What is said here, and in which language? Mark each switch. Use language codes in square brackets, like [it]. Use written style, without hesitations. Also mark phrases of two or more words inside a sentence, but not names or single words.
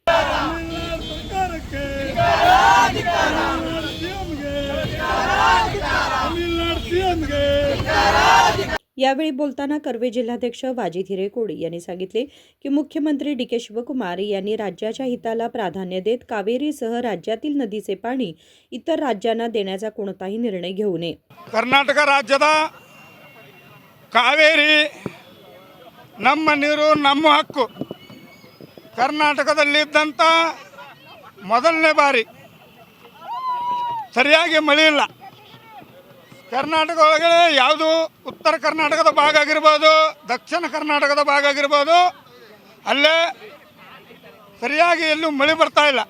[mr] यावेळी बोलताना कर्वे जिल्हाध्यक्ष वाजिद हिरेकोडी यांनी सांगितले की मुख्यमंत्री डी के शिवकुमार यांनी राज्याच्या हिताला प्राधान्य देत कावेरीसह राज्यातील नदीचे पाणी इतर राज्यांना देण्याचा कोणताही निर्णय घेऊ नये। [kn] कर्नाटक राज्यದ ಕಾವೇರಿ ನಮ್ಮ ನೀರು ನಮ್ಮ ಹಕ್ಕು। ಕರ್ನಾಟಕದಲ್ಲಿದ್ದಂತ ಮೊದಲನೇ ಬಾರಿ ಸರಿಯಾಗಿ ಮಳೆ ಇಲ್ಲ। ಕರ್ನಾಟಕ ಒಳಗಡೆ ಯಾವುದು ಉತ್ತರ ಕರ್ನಾಟಕದ ಭಾಗ ಆಗಿರಬಹುದು, ದಕ್ಷಿಣ ಕರ್ನಾಟಕದ ಭಾಗ ಆಗಿರಬಹುದು, ಅಲ್ಲೇ ಸರಿಯಾಗಿ ಎಲ್ಲೂ ಮಳೆ ಬರ್ತಾ ಇಲ್ಲ।